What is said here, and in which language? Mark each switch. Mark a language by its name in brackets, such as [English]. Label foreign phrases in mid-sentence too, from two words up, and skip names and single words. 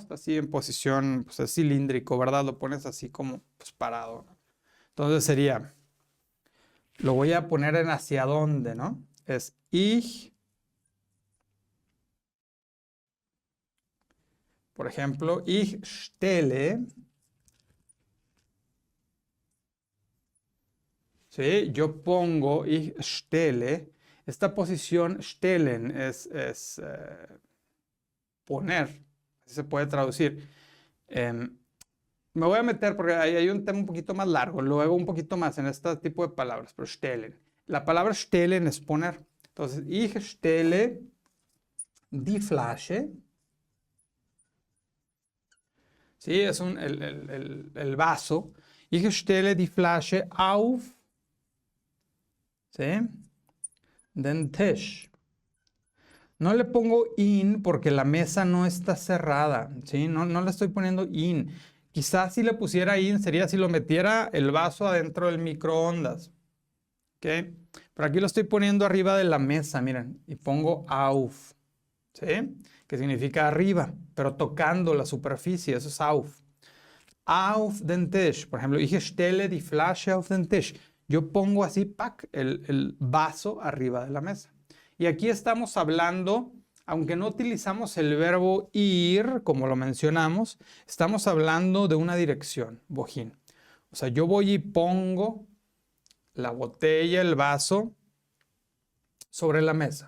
[Spanish] Está así en posición, pues es cilíndrico, ¿verdad? Lo pones así como pues, parado, ¿no? Entonces sería, lo voy a poner en hacia dónde, ¿no? Es ich, por ejemplo, [German] ich stelle, [Spanish] ¿sí? Yo pongo, [German] ich stelle. [Spanish] Esta posición stellen es poner, así se puede traducir. Me voy a meter porque hay un tema un poquito más largo, luego un poquito más en este tipo de palabras, pero stellen. La palabra stellen es poner. Entonces, [German] ich stelle die Flasche. [Spanish] Sí, es el vaso. [German] Ich stelle die Flasche auf, ¿sí? Den Tisch. [Spanish] No le pongo in porque la mesa no está cerrada, ¿sí? No le estoy poniendo in. Quizás si le pusiera in sería si lo metiera el vaso adentro del microondas. ¿Ok? Pero aquí lo estoy poniendo arriba de la mesa, miren, y pongo auf. ¿Sí? Que significa arriba, pero tocando la superficie, eso es auf. [German] Auf den Tisch, [Spanish] por ejemplo, [German] ich stelle die Flasche auf den Tisch. [Spanish] Yo pongo así, pack, el vaso arriba de la mesa. Y aquí estamos hablando, aunque no utilizamos el verbo ir, como lo mencionamos, estamos hablando de una dirección, wohin. O sea, yo voy y pongo la botella, el vaso, sobre la mesa.